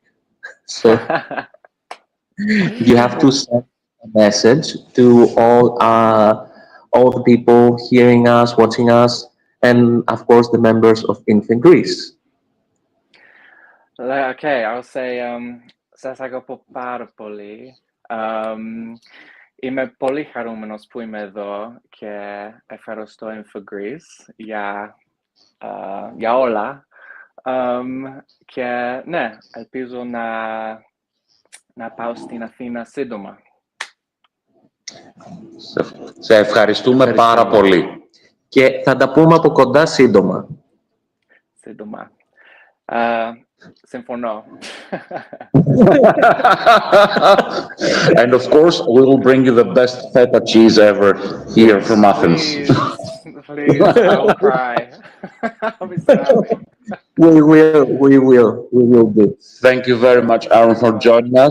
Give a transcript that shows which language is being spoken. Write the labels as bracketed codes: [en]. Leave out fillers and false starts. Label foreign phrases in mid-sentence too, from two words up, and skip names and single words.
[en] So you have to send a message to all the people hearing us, watching us, and of course the members of INFE Greece. Okay, I'll say [el] σας αγαπώ πάρα πολύ. Είμαι πολύ χαρούμενος που είμαι εδώ και ευχαριστώ INFE Greece για όλα. Και ναι, ελπίζω να πάω στην Αθήνα σύντομα. Σε ευχαριστούμε πάρα πολύ. Και θα τα πούμε από κοντά σύντομα. Σύντομα. Συμφωνώ. [en] And of course, we will bring you the best feta cheese ever here from Athens. Please, I will cry. I'll be so happy. We will do. Thank you very much, Aaron, for joining us.